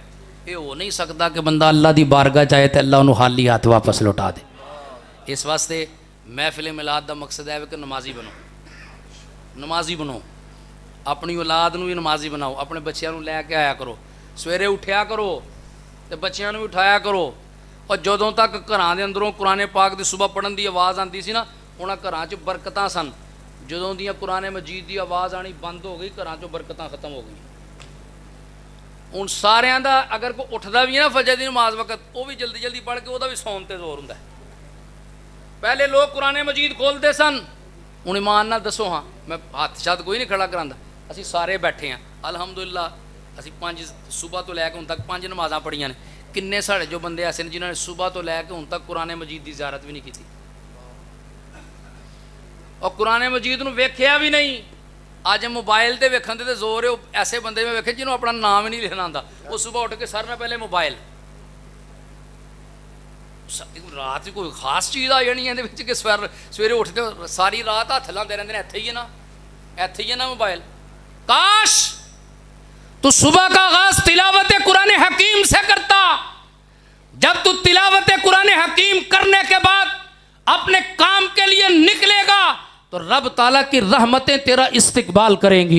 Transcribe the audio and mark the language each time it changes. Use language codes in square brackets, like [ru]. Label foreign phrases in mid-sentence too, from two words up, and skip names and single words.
[pa] یہ ہو نہیں سکتا کہ بندہ اللہ دی بارگاہ چاہے تو اللہ انہوں خالی ہاتھ واپس لوٹا دے. اس واسطے محفل میلاد دا مقصد ہے کہ نمازی بنو, نمازی بنو, اپنی اولاد نو بھی نمازی بناؤ, اپنے بچیاں نو لے کے آیا کرو, سویرے اٹھیا کرو تے بچیاں نو بھی اٹھایا کرو. اور جدوں تک گھراں دے اندروں قرآن پاک دی صبح پڑھن دی آواز آندی سی نا, انہاں گھراں چ برکتاں سن. جدوں دیاں قرآن مجید دی آواز آنی بند ہو گئی, گھراں چ برکتاں ختم ہو گئی. ہن ساریاں دا اگر کوئی اٹھدا بھی ہے نا فجر دی نماز وقت, وہ بھی جلدی جلدی پڑھ کے وہ بھی سون تے زور ہوندا ہے. پہلے لوگ قرآن مجید کھولتے سن. ہن ایمان نال دسو ہاں, میں ہاتھ شاد کوئی نہیں کھڑا کراندا, اسی سارے بیٹھے ہیں الحمدللہ. اسی 5 صبح تو لے کے ہن تک 5 نمازاں پڑھیاں نے. کنے ساڑے جو بندے ایسے نے جنہوں نے صبح تو لے کے ہن تک قرآن مجید دی زیارت بھی نہیں کی, اور قرآن مجید نو ویکھیا بھی نہیں. اج موبائل تے ویکھن تے زور ہے. ایسے بندے میں ویکھے جنہوں اپنا نام ہی نہیں لکھنا آندا, وہ صبح اٹھ کے سر نہ پہلے موبائل. رات کوئی خاص چیز آ جانی ہے کہ سویرے اٹھتے ساری رات ہاتھ لاندے رہندے نے, ایتھے ہی ہے نا, ایتھے ہی ہے نا موبائل. [ur] کاش تو صبح کا آغاز تلاوت قرآن حکیم سے کرتا. جب تو تلاوت قرآن حکیم کرنے کے بعد اپنے کام کے لیے نکلے گا تو رب تعالیٰ کی رحمتیں تیرا استقبال کریں گی.